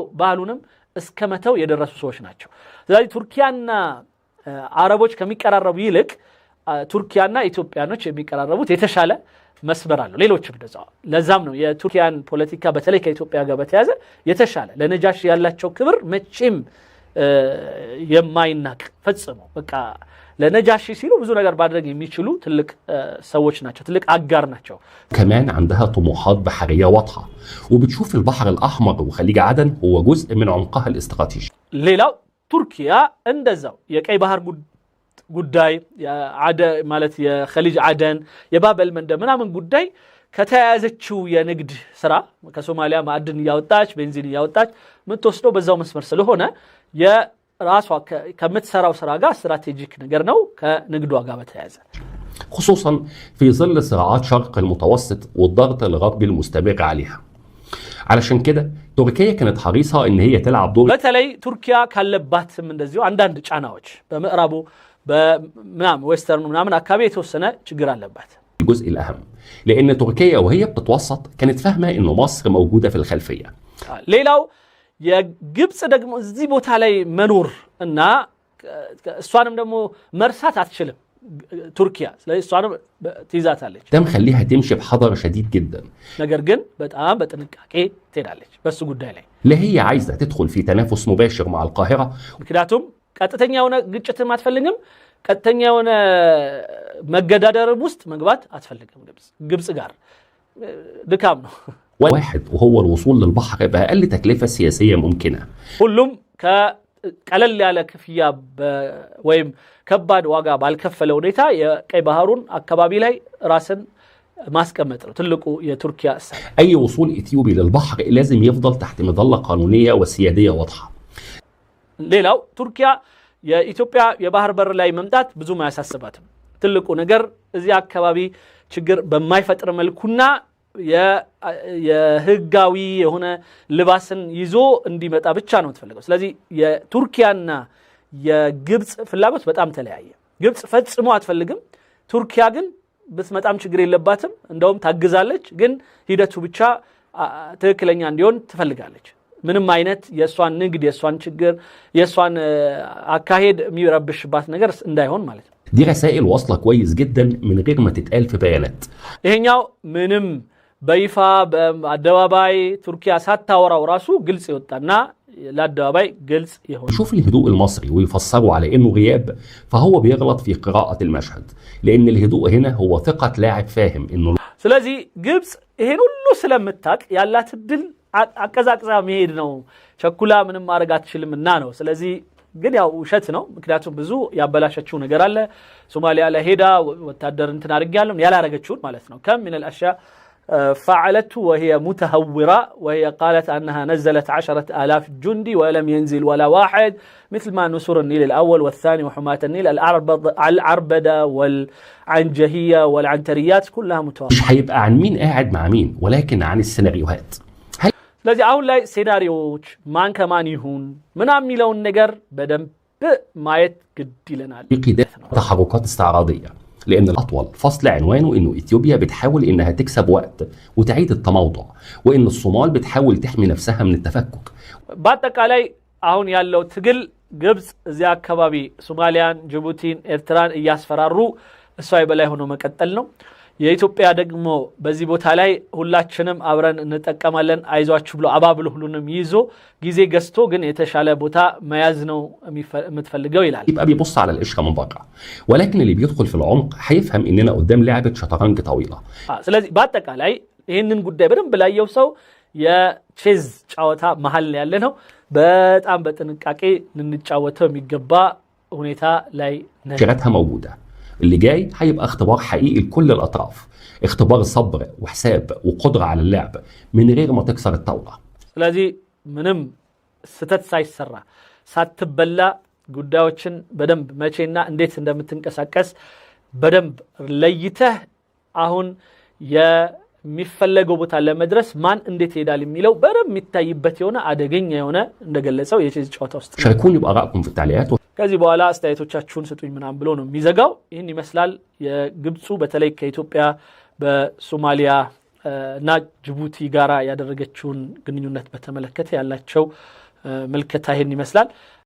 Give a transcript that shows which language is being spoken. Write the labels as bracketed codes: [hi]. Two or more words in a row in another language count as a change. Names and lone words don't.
[am] ባህሉንም እስከመተው የደረሱ ሰዎች ናቸው። ስለዚህ ቱርኪያና አረቦች ከሚቀራረቡ ይልቅ ቱርኪያና ኢትዮጵያኖች የሚቀራረቡት የተሻለ መስመር አለው። ሌሎችም እንደዛው። ለዛም ነው የቱርኪያን ፖለቲካ በተለይ ከኢትዮጵያ ጋር በተያያዘ የተሻለ ለነጃሺ ያላቸው ክብር መቼም የማይናቅ ፈጽሞ በቃ ለነጃሺ ሲሉ ብዙ ነገር ማድረግ የሚችሉ ትልቅ ሰዎች ናቸው፣ ትልቅ አጋር ናቸው። [ar] كمان عندها طموحات بحرية واضحة وبتشوف البحر الأحمر وخليج عدن هو جزء من عمقها الاستراتيجي. [am] ሌላው ቱርኪያ እንደዛው የቀይ ባህር ጉዳይ ማለት የኸሊጅ አደን የባበል መንደብ ምናምን ጉዳይ ከተያያዘችው የንግድ ስራ ከሶማሊያ ማዕድን እያወጣች ቤንዚን እያወጣች ምትወስደው በዛው መስመር ስለሆነ የራሷ ከምትሰራው ስራ ጋር ስትራቴጂክ ነገር ነው ከንግዷ ጋር በተያያዘ [ar] خصوصا في ظل صراعات شرق المتوسط والضغط الغربي المستمر عليها. علشان كده تركيا كانت حريصة ان هي تلعب دور [am] በተለይ ቱርኪያ ካለባትም እንደዚሁ አንዳንድ ጫናዎች በምዕራቡ በምናም ዌስተርን ምናምን አካባቢ የተወሰነ ችግር አለባት። [ar] الجزء الأهم لأن تركيا وهي بتتوسط كانت فاهمة إنه مصر موجودة في الخلفية. [am] ሌላው የግብጽ ደግሞ እዚህ ቦታ ላይ መኖር እና እሷንም ደግሞ መርሳት አትችልም ቱርኪያ። ስለዚህ እሷንም ትይዛታለች። [ar] ده مخليها تمشي بحذر شديد جدا. [am] ነገር ግን በጣም በጥንቃቄ ትሄዳለች በሱ ጉዳይ ላይ። [ar] لا هي عايزة تدخل في تنافس مباشر مع القاهرة. [am] ምክንያቱም ቀጥተኛ የሆነ ግጭትም አትፈልግም፣ ቀጥተኛ የሆነ መገዳደርም ውስጥ መግባት አትፈልግም። ግብጽ ጋር ድካም ነው። [ar] واحد وهو الوصول للبحر بأقل تكلفة سياسية ممكنة. [am] ሁሉም ከቀለል ያለ ክፍያ ወይም ከባድ ዋጋ ባልከፈለ ሁኔታ የቀይ ባህሩን አካባቢ ላይ ራስን ማስቀመጥ ነው ትልቁ የቱርኪያ እሳቤ። [ar] أي وصول إثيوبي للبحر لازم يفضل تحت مظلة قانونية وسيادية واضحة. [am] ሌላው ቱርኪያ የኢትዮጵያ የባህር በር ላይ መምጣት ብዙም አያሳስባትም። ትልቁ ነገር እዚህ አካባቢ ችግር በማይፈጥር መልኩና የህጋዊ የሆነ ልባስን ይዞ እንዲመጣ ብቻ ነው የምትፈልገው። ስለዚህ የቱርኪያና የግብጽ ፍላጎት በጣም ተለያየ። ግብጽ ፈጽሞ አትፈልግም። ቱርኪያ ግን ብትመጣም ችግር የለባትም፣ እንደውም ታግዛለች። ግን ሂደቱ ብቻ ትክክለኛ እንዲሆን ትፈልጋለች። ምንም አይነት የሷን ንግድ የሷን ችግር የሷን አካሄድ የሚረብሽባት ነገር እንዳይሆን ማለት ነው። [ar] دي رسائل واصلة كويس جدا من غير ما تتقال في بيانات. [am] ይሄኛው ምንም በይፋ በአደባባይ ቱርኪያ ሳታወራው ራሱ ግልጽ ይወጣና ለአደባባይ ግልጽ ይሆን። [ar] شوف الهدوء المصري ويفسره على انه غياب فهو بيغلط في قراءة المشهد لان الهدوء هنا هو ثقة لاعب فاهم انه [am] ስለዚህ ግብጽ ይሄን ሁሉ ስለምታቅ ያላት ድል አቀዛቅዛ መሄድ ነው። ቸኩላ ምንም ማድረግ አትችልምና ነው። ስለዚህ ግን ያው ውሸት ነው። ምክንያቱም ብዙ ያበላሸችው ነገር አለ። ሶማሊያ ላይ ሄዳ ወታደር እንትን አድርጋለሁ ያላረገችውን ማለት ነው። [ar] كم من الاشياء فعلته وهي متهورة وهي قالت أنها نزلت 10,000 جندي ولم ينزل ولا واحد مثل ما نسور النيل الأول والثاني وحماة النيل العربدة والعنجهية والعنتريات كلها متوافقة. مش هيبقى عن مين قاعد مع مين ولكن عن السيناريوهات. [am] ስለዚህ አሁን ላይ ሴናሪዮዎች ማን ከማን ይሁን ምናምን የሚለውን ነገር በደንብ ማየት ግድ ይለናል። [ar] تحركات استعراضية لأن الأطول فصل عنوانه إنه إثيوبيا بتحاول إنها تكسب وقت وتعيد التموضع وإن الصومال بتحاول تحمي نفسها من التفكك. [am] በአጠቃላይ አሁን ያለው ትግል ግብጽ እዚያ አካባቢ ሶማሊያን፣ ጅቡቲን፣ ኤርትራን እያስፈራሩ እሷ የበላይ ሆኖ መቀጠል ነው። የኢትዮጵያ ደግሞ በዚህ ቦታ ላይ ሁላችንም አብረን እንጠቀማለን አይዟችሁ ብሎ አባብሎ ሁሉንም ይዞ ጊዜ ገዝቶ ግን የተሻለ ቦታ መያዝ ነው የምትፈልገው ይላል። [ar] يبقى بيبص على القشرة من بره ولكن اللي بيدخل في العمق هيفهم إننا قدام لعبة شطرنج طويلة. [am] ስለዚህ በአጠቃላይ ይህንን ጉዳይ በደንብ ላየው ሰው የቼዝ ጨዋታ መሀል ያለ ነው። በጣም በጥንቃቄ ልንጫወተው የሚገባ ሁኔታ ላይ ነው። [ar] شغلتها موجودة. اللي جاي هيبقى اختبار حقيقي لكل الأطراف، اختبار صبر وحساب وقدرة على اللعب من غير ما تكسر الطاولة. [am] ስለዚህ ምንም ስተት ሳይሰራ ሳትበላ ጉዳዮችን በደንብ መቼና እንዴት እንደምትንቀሳቀስ በደንብ ለይተህ አሁን የሚፈለገው ቦታ ለመድረስ ማን እንዴት ይሄዳል የሚለው በደም የሚታይበት የሆነ አደገኛ የሆነ እንደገለጸው የቼዝ ጨዋታ ውስጥ [ar] شاركوني بآرائكم في التعليقات [am] ከዚህ በኋላ አስተያየቶቻችሁን ስጡኝ ምናም ብሎ ነው የሚዘጋው ይህን ይመስላል የግብፁ በተለይ ከኢትዮጵያ በሶማሊያ እና ጅቡቲ ጋራ ያደረገችውን ግንኙነት በተመለከተ ያላቸው መልከታ ይህን ይመስላል